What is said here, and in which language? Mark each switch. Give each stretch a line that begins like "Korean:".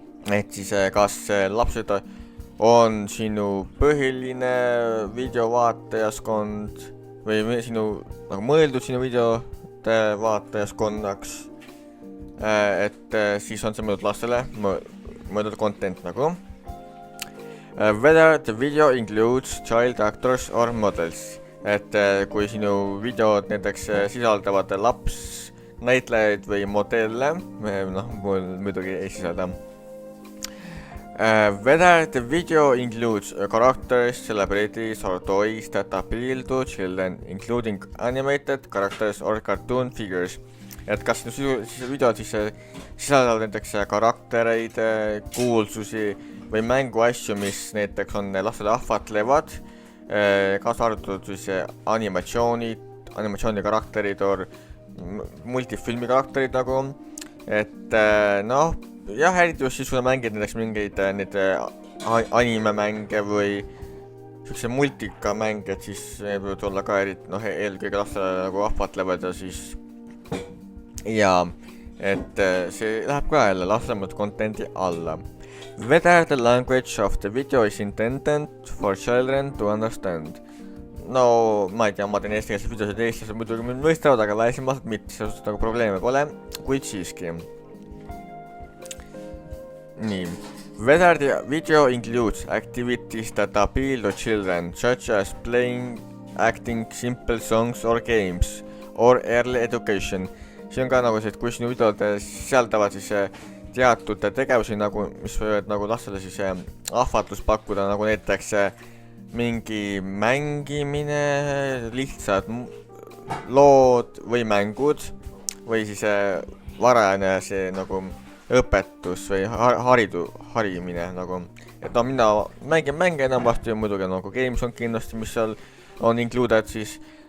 Estonian: Et siis kas lapsed on sinu põhiline videovaatajaskond või sinu nagu mõeldud sinu videote vaatajaskonnaks, et siis on see mõeldud lastele mõeldud content nagu.
English: Whether the video includes child actors or models,
Estonian: et kui sinu videod näiteks sisaldavad lapsnäitlejaid või modelle, mul muidugi ei sisalda.
English: Whether the video includes characters, celebrities or toys that appeal to children, including animated characters or cartoon figures.
Estonian: Et kas sinu videod sisaldavad näiteks karaktereid, kuulsusi või mänguasju, mis näiteks on lastele ahvatlevad, kaasa arvatud animatsiooni karakterid or multifilmi karakterid nagu, et jah, eriti just siis, kui mängid näiteks mingeid animemänge või siukse multikamänge, et siis võivad olla ka eelkõige lastele nagu ahvatlevad ja siis et see läheb ka jälle lastele contenti alla.
English: Whether the language of the video is intended for children to understand.
Estonian: No, ma ei tea, ma teen eestikeelseid videosid, eestlased muidugi mind mõistavad, aga välisemalt mitte, sellest nagu probleeme pole, kuid siiski. Nii.
English: Whether the video includes activities that appeal to children, such as playing, acting, simple songs or games, or early education.
Estonian: See on ka nagu see, et kui sinu videod sisaldavad teatud tegevusi, mis võivad lastele ahvatlust pakkuda, nagu näiteks mingi mängimine, lihtsad lood või mängud või siis varajane õpetus või harimine et mina mängin mänge enamasti ja muidugi games on kindlasti, mis seal on included siis